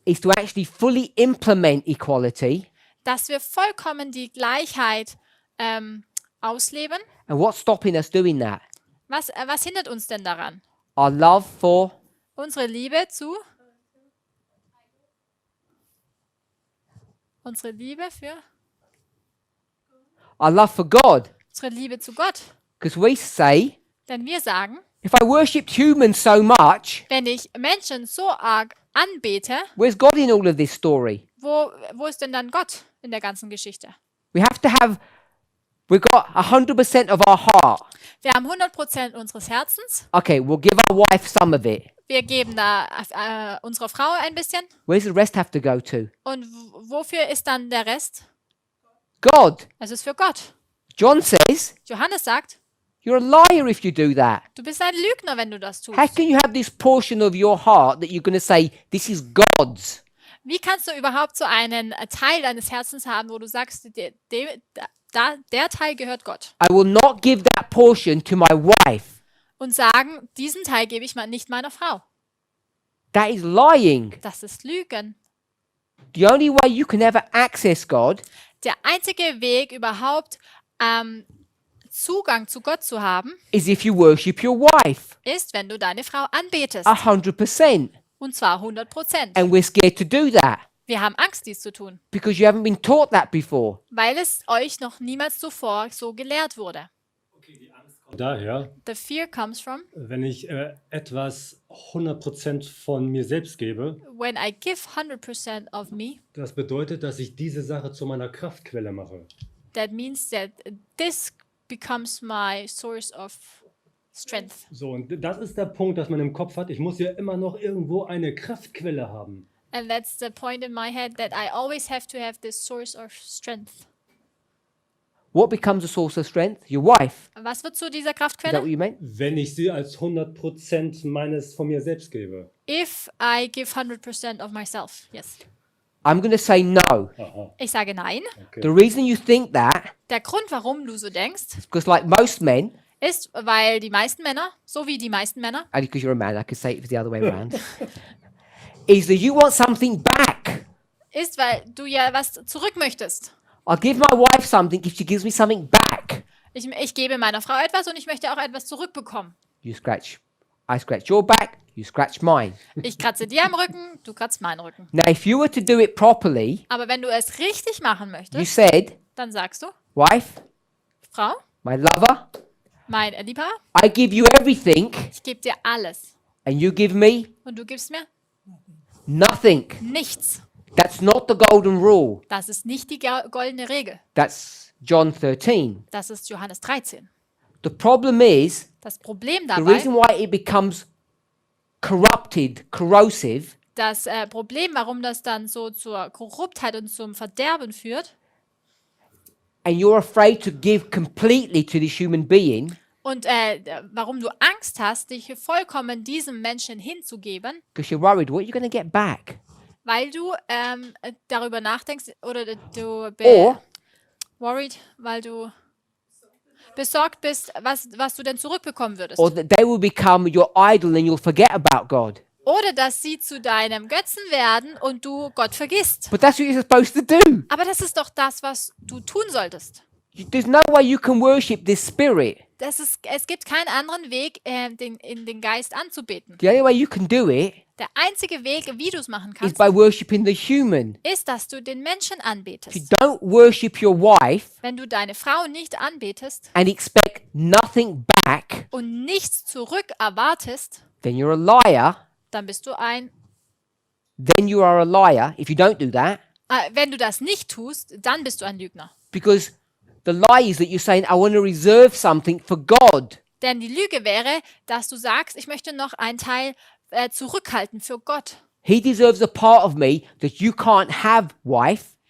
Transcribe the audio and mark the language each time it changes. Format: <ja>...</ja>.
<en>is to actually fully implement equality.</en> <de>dass wir vollkommen die Gleichheit ausleben.</de> <en>And what's stopping us doing that?</en> <de>Was hindert uns denn daran?</de> <en>Our love for</en> <de>Unsere Liebe zu? Unsere Liebe für?</de> <en>our love for God.</en> <de>Unsere Liebe zu Gott.</de> <en>Because we say</en> <de>Denn wir sagen,</de> <en>If I worshipped humans so much,</en> <de>Wenn ich Menschen so arg anbete,</de> <en>where's God in all of this story?</en> <de>wo ist denn dann Gott in der ganzen Geschichte?</de> <en>We have to have, we've got 100% of our heart.</en> <de>Wir haben 100% unseres Herzens.</de> <en>Okay, we'll give our wife some of it.</en> <de>Wir geben da unserer Frau ein bisschen.</de> <en>Where's the rest have to go to?</en> <de>Und wofür ist dann der Rest?</de> <en>God.</en> <de>Es ist für Gott.</de> <en>John says,</en> <de>Johannes sagt,</de> <en>you're a liar if you do that.</en> <de>du bist ein Lügner, wenn du das tust.</de> <en>How can you have this portion of your heart that you're going to say, this is God's?</en> <de>Wie kannst du überhaupt so einen Teil deines Herzens haben, wo du sagst, der Teil gehört Gott?</de> <en>I will not give that portion to my wife.</en> <de>Und sagen, diesen Teil gebe ich nicht meiner Frau.</de> <en>That is lying.</en> <de>Das ist Lügen.</de> <en>The only way you can ever access God</en> <de>Der einzige Weg überhaupt, Zugang zu Gott zu haben,</de> <en>is if you worship your wife.</en> <de>ist, wenn du deine Frau anbetest.</de> <en>100%.</en> <de>Und zwar 100%.</de> <en>And we're scared to do that</en> <de>Wir haben Angst, dies zu tun,</de> <en>because you haven't been taught that before.</en> <de>weil es euch noch niemals zuvor so gelehrt wurde. Daher,</de> <en>The fear comes from</en> <de>wenn ich etwas 100% von mir selbst gebe,</de> <en>when I give 100% of me.</en> <de>das bedeutet, dass ich diese Sache zu meiner Kraftquelle mache.</de> <en>That means that this becomes my source of strength.</en> <de>So, und das ist der Punkt, dass man im Kopf hat, ich muss ja immer noch irgendwo eine Kraftquelle haben.</de> <en>And that's the point in my head, that I always have to have this source of strength. What becomes a source of strength? Your wife.</en> <de>Was wird zu dieser</de> <en>Is that what</en> <de>Kraftquelle?</de> <en>you meant?</en> <de>Wenn ich sie als 100% meines von mir selbst gebe.</de> <en>If I give 100% of myself, yes. I'm going to say no. Aha,</en> <de>Ich sage nein. okay.</de> <en>The reason you think that</en> <de>Der Grund, warum du so denkst,</de> <en>is because, like most men,</en> <de>ist, weil die meisten Männer, so wie die meisten Männer,</de> <en>only because you're a man, I could say it the other way around, is that you want something back.</en> <de>ist, weil du ja was zurück möchtest.</de> <en>I'll give my wife something if she gives me something back.</en> <de>Ich gebe meiner Frau etwas und ich möchte auch etwas zurückbekommen.</de> <en>I scratch your back, you scratch mine.</en> <de>Ich kratze dir am Rücken, du kratzt meinen Rücken.</de> <en>Now, if you were to do it properly,</en> <de>Aber wenn du es richtig machen</de> <en>you</en> <de>möchtest,</de> <en>said,</en> <de>dann sagst du,</de> <en>wife,</en> <de>Frau,</de> <en>my lover,</en> <de>mein Liebhaber,</de> <en>I give you everything</en> <de>ich gebe dir alles.</de> <en>and you give me</en> <de>Und du gibst mir</de> <en>nothing.</en> <de>nichts.</de> <en>That's not the golden rule.</en> <de>Das ist nicht die goldene Regel.</de> <en>That's John 13.</en> <de>Das ist Johannes 13.</de> <en>The problem is,</en> <de>Das Problem</de> <en>the</en> <de>dabei,</de> <en>reason why it becomes corrupted, corrosive,</en> <de>das Problem, warum das dann so zur Korruptheit und zum Verderben führt</de> <en>and you're afraid to give completely to this human being,</en> <de>und warum du Angst hast, dich vollkommen diesem Menschen hinzugeben,</de> <en>because you're worried, what are you going to get back?</en> <de>weil du darüber nachdenkst oder du</de> <en>Or worried,</en> <de>weil du besorgt bist, was du denn zurückbekommen würdest.</de> <en>or that they will become your idol and you'll forget about God.</en> <de>Oder dass sie zu deinem Götzen werden und du Gott vergisst.</de> <en>But that's what you're supposed to do.</en> <de>Aber das ist doch das, was du tun solltest.</de> <en>There's no way you can worship this spirit.</en> <de>Es gibt keinen anderen Weg, in den Geist anzubeten.</de> <en>The only way you can do it</en> <de>Der einzige Weg, wie du es machen</de> <en>is</en> <de>kannst,</de> <en>by worshiping the human.</en> <de>ist, dass du den Menschen</de> <en>If you</en> <de>anbetest.</de> <en>don't worship your wife</en> <de>Wenn du deine Frau nicht anbetest</de> <en>and expect nothing back,</en> <de>und nichts zurück erwartest,</de> <en>then you're a liar.</en> <de>dann bist du</de> <en>Then you are a liar if you don't do that.</en> <de>wenn du das nicht tust, dann bist du ein Lügner.</de> <en>Because the lie is that you're saying, I want to reserve something for God.</en> <de>Denn die Lüge wäre, dass du sagst, ich möchte noch einen Teil zurückhalten für Gott.</de> <en>He deserves a part of me that you can't have, wife.</en>